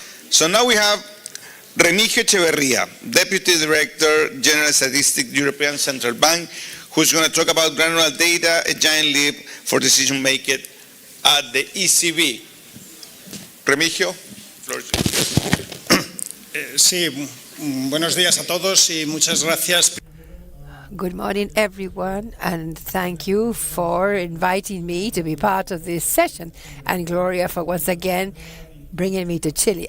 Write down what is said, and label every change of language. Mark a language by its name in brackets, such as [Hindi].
[English] So now we have Remigio Echeverría, Deputy Director, General Statistics, European Central Bank, who's going to talk about granular data, a giant leap for decision making at the ECB. Remigio, floor is yours. [Spanish] Sí, buenos días a todos y muchas gracias. [English] Good morning, everyone, and thank you for inviting me to be part of this session, and Gloria for once again bringing me to Chile.